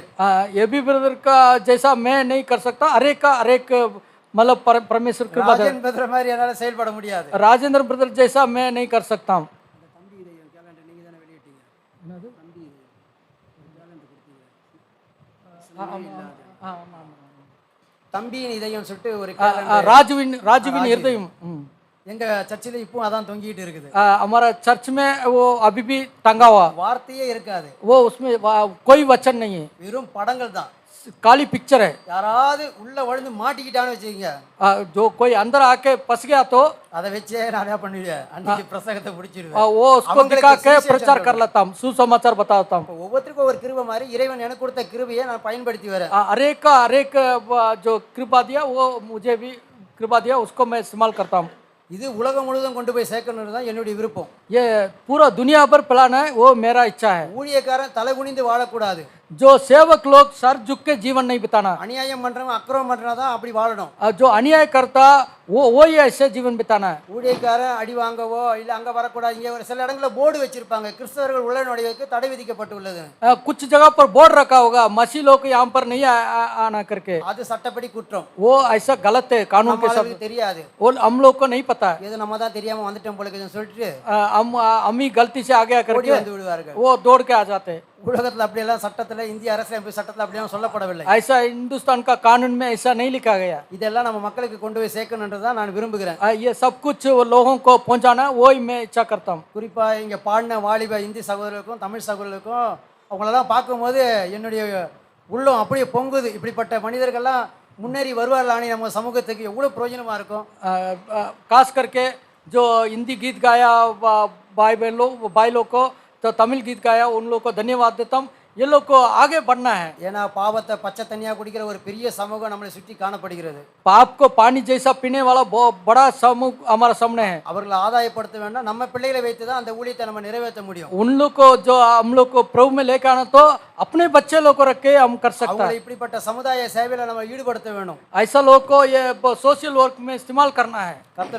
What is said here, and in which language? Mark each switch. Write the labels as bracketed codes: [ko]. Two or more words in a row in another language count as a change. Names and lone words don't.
[hi] ये भी ब्रदर का जैसा मैं नहीं कर सकता, हर एक मतलब परमेश्वर कृपा दे। [ta] ராஜன் பிரதர் மாதிரி என்னால் செயல்பட முடியாது. [hi] राजेंद्र ब्रदर जैसा मैं नहीं कर सकता हूँ। [ta] தம்பியின் இதயம் சொல்லிட்டு ஒரு [hi] राजविन हृदय [ta] எங்க சர்ச்சில் இப்போ அதான் தொங்கிட்டு இருக்குது. [hi] हमारा चर्च में वो अभी भी टंगा हुआ, [ta] வார்த்தையே இருக்காது. [hi] वो उसमें कोई वचन नहीं है, [ta] வெறும் படங்கள் தான். [hi] काली पिक्चर है। [ta] யாராவது உள்ள வழுந்து மாட்டிக்கிட்டான்னு வச்சுக்கோங்க, [hi] जो कोई अंदर आके फंस गया तो [ta] அதை வச்சே நான் என்ன பண்ணுவேன், அன்னைக்கு பிரசங்கத்தை முடிச்சிடுவேன். [hi] वो उसको दिखा के प्रचार कर लेता हूँ, सुसमाचार बताता हूँ। [ta] ஒவ்வொருத்தருக்கும் ஒவ்வொரு கிருபை மாதிரி இறைவன் எனக்கு கொடுத்த கிருபையை நான் பயன்படுத்தி வரேன். [hi] हर एक जो कृपा दिया वो मुझे भी कृपा दिया, उसको मैं इस्तेमाल करता हूँ। [ta] இது உலகம் முழுவதும் கொண்டு போய் சேர்க்கணும்னு தான் என்னுடைய விருப்பம். [hi] ये पूरा दुनिया भर फैलाना है, वो मेरा इच्छा है। [ta] ஊழியக்காரன் தலை குனிந்து வாழக்கூடாது. [hi] जो सेवक लोग सर झुक के जीवन नहीं बिताना। [ta] அநியாயம் பண்றவன் அக்கிரமம் பண்றவன் தான் அப்படி வாழணும். [hi] जो अन्याय करता वो ही ऐसे जीवन बिताना है। [ta] ஊழியக்காரன் அடி வாங்கவோ இல்லை அங்கே வரக்கூடாது. இங்கே ஒரு சில இடங்களில் போர்டு வச்சிருப்பாங்க, கிறிஸ்தவர்கள் உள்ள நுழைவுக்கு தடை விதிக்கப்பட்டுள்ளது. [hi] कुछ जगह पर बोर्ड रखा होगा, मसीह लोग यहाँ पर नहीं आना करके। [ta] அது சட்டப்படி குற்றம். [hi] वो ऐसा गलत है, कानून के सब [ta] தெரியாது. [hi] वो हम लोग को नहीं पता है। [ta] இது நம்ம தான் தெரியாம வந்துட்டோம் போல இருக்குன்னு சொல்லிட்டு [hi] हम ही गलती से आ गया करके [ta] வந்து விடுவார்கள். [hi] वो दौड़ के आ जाते हैं। [ta] உலகத்தில் அப்படியெல்லாம் சட்டத்தில், இந்திய அரசியலமைப்பு சட்டத்தில் அப்படியெல்லாம் சொல்லப்படவில்லை. [hi] ऐसा हिंदुस्तान का कानून में ऐसा नहीं लिखा गया। [ta] இதெல்லாம் நம்ம மக்களுக்கு கொண்டு போய் சேர்க்கணுன்றது தான் நான் விரும்புகிறேன். [hi] ये सब कुछ लोगों को पहुंचाना वो ही मैं इच्छा करता हूँ। [ta] குறிப்பாக இங்கே பாடின வாலிப இந்தி சகோதரர்களுக்கும் தமிழ் சகோதரர்களுக்கும் அவங்களெல்லாம் பார்க்கும்போது என்னுடைய உள்ளம் அப்படியே பொங்குது. இப்படிப்பட்ட மனிதர்கள்லாம் முன்னேறி வருவார்களானே நம்ம சமூகத்துக்கு எவ்வளோ பிரயோஜனமாக இருக்கும். [hi] खास करके जो हिंदी गीत गाया भाई लोग को, तो तमिल गीत गाया, उन लोग को धन्यवाद देता हूँ। ये लोग को आगे बढ़ना है। [ta] ஏன்னா பாவத்தை பச்சை தண்ணியாக குடிக்கிற ஒரு பெரிய சமூகம் நம்மளை சுற்றி காணப்படுகிறது. [hi] पाप को पानी जैसा पीने वाला बहुत बड़ा समूह हमारे सामने है। [ta] அவர்களை ஆதாயப்படுத்த வேண்டாம், நம்ம பிள்ளைகளை வைத்து தான் அந்த ஊழியத்தை நம்ம நிறைவேற்ற முடியும். [hi] उन लोग को जो हम लोग को प्रभु में लेकर आना, तो अपने बच्चे लोग को रख के हम कर सकते [ta] அவங்களை [hi] हैं। [ta] இப்படிப்பட்ட சமுதாய சேவையில் நம்ம ஈடுபடுத்த வேணும். [hi] ऐसा लोग को ये [en] social work [hi] में इस्तेमाल करना है।